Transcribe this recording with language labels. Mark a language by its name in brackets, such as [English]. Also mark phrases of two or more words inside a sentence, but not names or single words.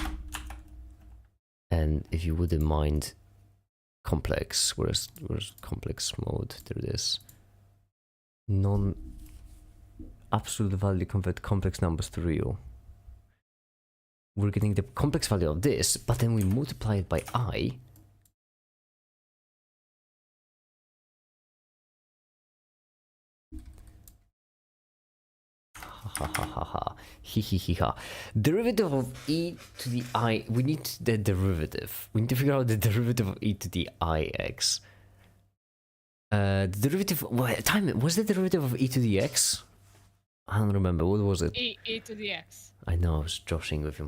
[English] And if you wouldn't mind complex, where's complex mode? There it is. Non absolute value convert complex numbers to real. We're getting the complex value of this, but then we multiply it by I. Ha ha ha ha. He ha. Derivative of e to the I. We need the derivative. We need to figure out the derivative of e to the ix. The derivative. What time was the derivative of e to the x? I don't remember. What was it? E to the x. I know. I was joshing with you.